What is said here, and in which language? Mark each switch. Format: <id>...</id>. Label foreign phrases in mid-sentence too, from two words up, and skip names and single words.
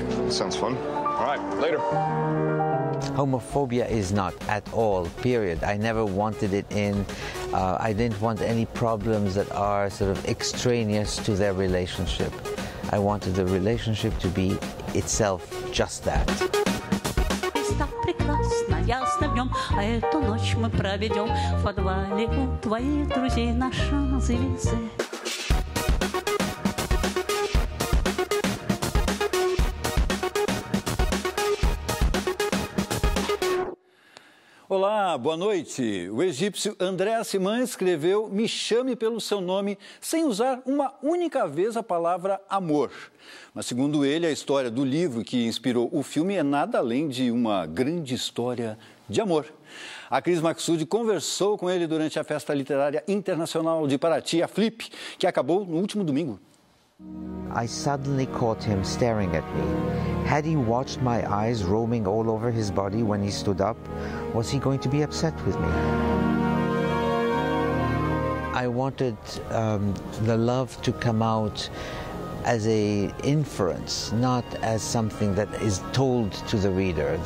<en>Sounds fun. All right, later. Homophobia is not at all, period. I never wanted it in. I didn't want any problems that are sort of extraneous to their relationship. I wanted the relationship to be itself just that.</en> <ru>Ясно в нем, а эту ночь мы проведем в подвале у твоих друзей на Шанс-Элизе.</ru> <pt>Olá, boa noite. O egípcio Andre Aciman escreveu Me Chame Pelo Seu Nome sem usar uma única vez a palavra amor. Mas, segundo ele, a história do livro que inspirou o filme é nada além de uma grande história de amor. A Cris Maxud conversou com ele durante a Festa Literária Internacional de Paraty, a Flip, que acabou no último domingo.</pt> <en>I suddenly caught him staring at me. Had he watched my eyes roaming all over his body when he stood up? Was he going to be upset with me? I wanted the love to come out as an inference, not as something that is told to the reader.</en>